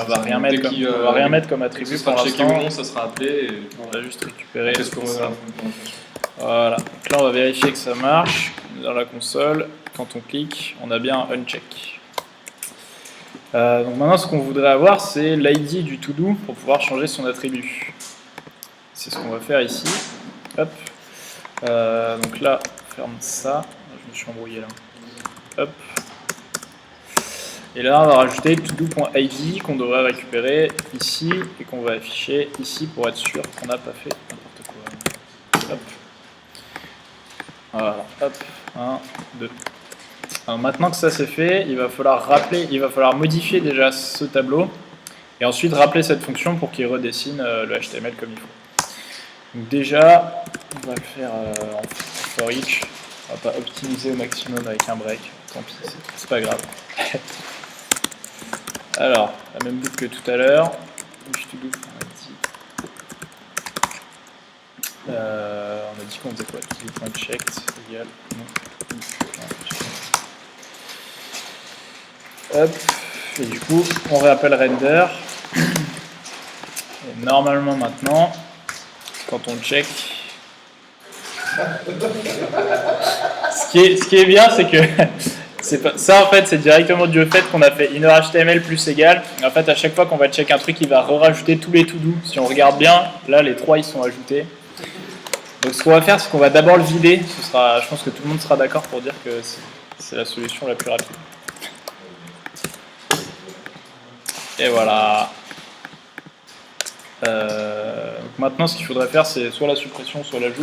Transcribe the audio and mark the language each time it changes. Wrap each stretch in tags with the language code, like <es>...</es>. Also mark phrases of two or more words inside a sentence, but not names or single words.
<fr>Et on va rien mettre comme, on va rien mettre comme attribut Ce pour sera checké ou l'instant. non, ça sera appelé. Et On va juste récupérer. qu'est-ce qu'on ça. va. Voilà. Donc là, on va vérifier que ça marche dans la console. Quand on clique, on a bien uncheck. Donc maintenant, ce qu'on voudrait avoir, c'est l'ID du to-do pour pouvoir changer son attribut. C'est ce qu'on va faire ici. Hop. Donc là, on ferme ça. Je me suis embrouillé là. Hop. Et là, on va rajouter to-do.id qu'on devrait récupérer ici et qu'on va afficher ici pour être sûr qu'on n'a pas fait n'importe quoi. Hop. Voilà. Hop. 1, 2. Alors maintenant que ça c'est fait, il va falloir modifier déjà ce tableau et ensuite rappeler cette fonction pour qu'il redessine le HTML comme il faut. Donc déjà, on va le faire en for each. On va pas optimiser au maximum avec un break. Tant pis, c'est pas grave. Alors, la même boucle que tout à l'heure. On a dit qu'on faisait quoi? To-do.checked égale non. Hop, et du coup, on réappelle render. Et normalement maintenant, quand on check, ce qui est bien, c'est que ça en fait, c'est directement dû au fait qu'on a fait innerHTML plus égal. Et en fait, à chaque fois qu'on va check un truc, il va rajouter tous les to-do. Si on regarde bien, là, les 3 ils sont ajoutés. Donc, ce qu'on va faire, c'est qu'on va d'abord le vider. Je pense que tout le monde sera d'accord pour dire que c'est la solution la plus rapide. Et voilà. Donc maintenant, ce qu'il faudrait faire, c'est soit la suppression, soit l'ajout.</fr>